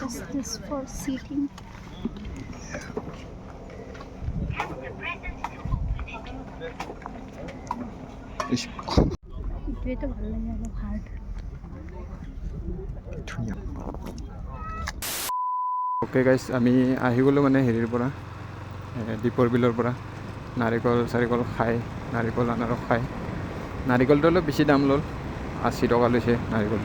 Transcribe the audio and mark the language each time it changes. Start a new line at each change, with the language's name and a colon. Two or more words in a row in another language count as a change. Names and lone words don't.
English: Is this for seating?
Hindi: ये तो
Assamese: ভাল লাগে অলপ হার্ড।
English: okay guys,
Assamese: আমি আহি গ'লোঁ মানে হেৰিৰ পৰা, দীপৰ বিলৰ পৰা। নাৰিকল চাৰিকল খাই, নাৰিকল আনাৰস খাই। নাৰিকলটো অলপ বেছি দাম ল'ল, 80 টকা লৈছে নাৰিকলটো।